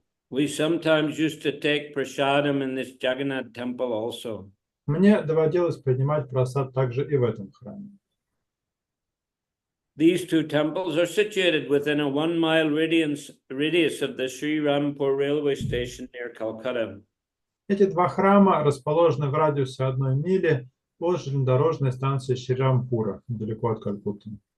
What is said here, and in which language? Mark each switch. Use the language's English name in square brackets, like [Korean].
[English] We sometimes used to take prasadam in this Jagannath temple also. [Russian] Мне доводилось принимать прасад также и в этом храме. [English] These two temples are situated within a 1 mile radius of the Sri Rampur railway station near Calcutta. [Russian] Эти два храма расположены в радиусе 1 мили от железнодорожной станции Шри-Рампура, недалеко от Калькутты.